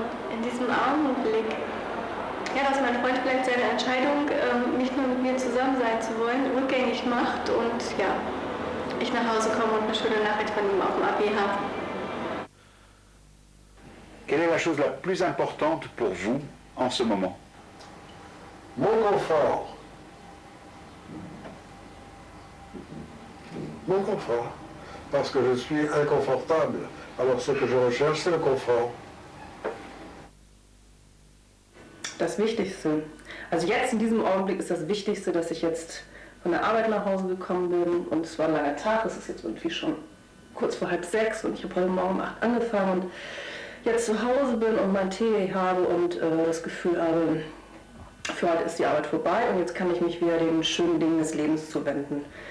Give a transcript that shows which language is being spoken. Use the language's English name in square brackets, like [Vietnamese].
[German] In diesem Augenblick, ja, dass mein Freund vielleicht seine Entscheidung, nicht nur mit mir zusammen sein zu wollen, rückgängig macht und ja, ich nach Hause komme und eine schöne Nachricht von ihm auf dem AB habe. [French] Quelle est la chose la plus importante pour vous en ce moment? Mon confort. Mon confort. Parce que je suis inconfortable. Alors ce que je recherche, c'est le confort. [German] Das Wichtigste. Also jetzt in diesem Augenblick ist das Wichtigste, dass ich jetzt von der Arbeit nach Hause gekommen bin und es war ein langer Tag, es ist jetzt irgendwie schon kurz vor 5:30 und ich habe heute Morgen um 8 angefangen und jetzt zu Hause bin und meinen Tee habe und das Gefühl habe, für heute ist die Arbeit vorbei und jetzt kann ich mich wieder den schönen Dingen des Lebens zuwenden.